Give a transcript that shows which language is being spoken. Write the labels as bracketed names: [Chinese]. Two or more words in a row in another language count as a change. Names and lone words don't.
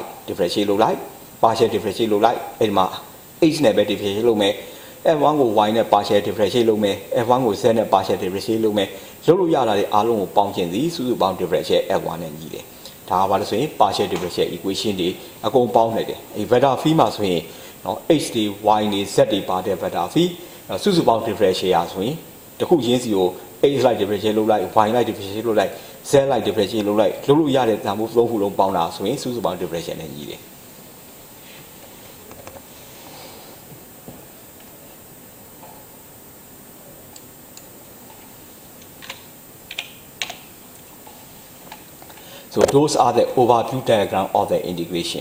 [Burmese] differential လုပ်လိုက် [English] partial differential [Burmese] လုပ်လိုက်အဲ့ဒီမှာ h နဲ့ပဲ differential လုပ်မယ် f1 ကို y နဲ့ [English] partial differential [Burmese] လုပ်မယ် f1 ကို z နဲ့ [English] partial differential [Burmese] လုပ် မယ်လုပ်လို့ရတာတွေအားလုံးကိုပေါင်းခြင်းသည်စုစုပေါင်း differential f1 နဲ့ညီတယ်ဒါကဘာလဲဆိုရင် [English] partial differential equation [Burmese] တွေအကုန်ပေါင်းနေတယ်အဲ့ vector phi မှာဆိုရင်h တွေ y တွေ z တွေပါတဲ့ vector phi စုစုပေါင်း differential ရဆိုရင်တခုချင်းစီကို h လိုက် differential လုပ်လိုက် y လိုက် differential လုပ်လိုက် z လိုက် differential လုပ်လိုက်လုပ်လို့ရတဲ့တန်ဖိုးသုံးခုလုံးပေါင်းတာဆိုရင်စုစုပေါင်း differential နဲ့ညီတယ် [English] So those are the overview diagram of the integration.